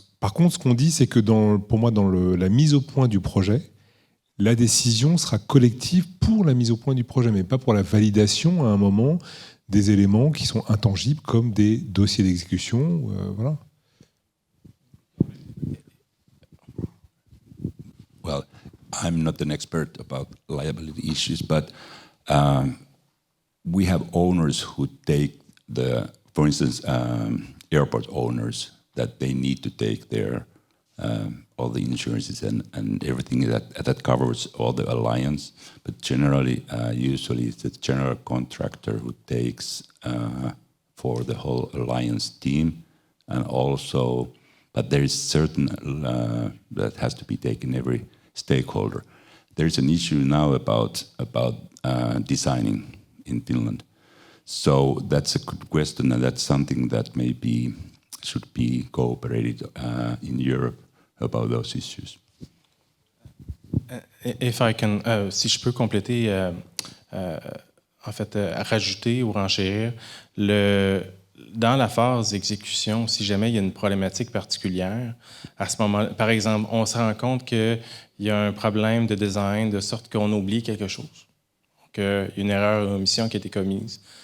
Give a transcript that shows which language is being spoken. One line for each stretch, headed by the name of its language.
French: Par contre, ce qu'on dit, c'est que pour moi, dans la mise au point du projet, la décision sera collective pour la mise au point du projet, mais pas pour la validation à un moment des éléments qui sont intangibles comme des dossiers d'exécution. Voilà.
English: Well, I'm not an expert about liability issues, but we have owners who take for instance, airport owners, that they need to take their all the insurances and everything that covers all the alliance. But generally, usually it's the general contractor who takes for the whole alliance team, and also, but there is certain that has to be taken every stakeholder. There is an issue now about designing in Finland. So that's a good question, and that's something that maybe should be cooperated in Europe about those issues. If I can,
French: si je peux compléter, en fait, rajouter ou renchérir, dans la phase d'exécution, si jamais il y a une problématique particulière, à ce moment, par exemple, on se rend compte qu'il y a un problème de design de sorte qu'on oublie quelque chose, qu'il y a une erreur ou une omission qui a été commise.